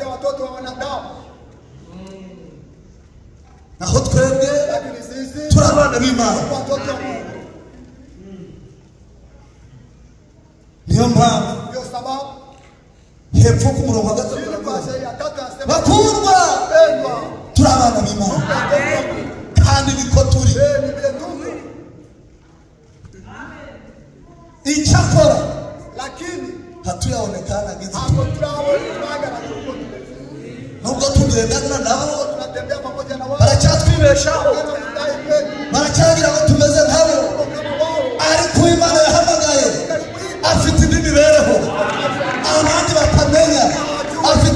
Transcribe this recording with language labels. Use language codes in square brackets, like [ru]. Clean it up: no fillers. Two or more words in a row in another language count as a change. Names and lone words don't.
[rw] naho twebwe turi abana b'Imana niyo mpamvu hepfo ku murongo wa 3 bakundwa turi abana b'Imana kandi niko turi icyakora [sw] lakini hatuyaonekana gizi [rw] nubwo tugendana nabo baracyatwibeshaho baracyagira ngo tumeze nkabo ariko Imana yahamagaye afite indi mibereho abandi batamenya afite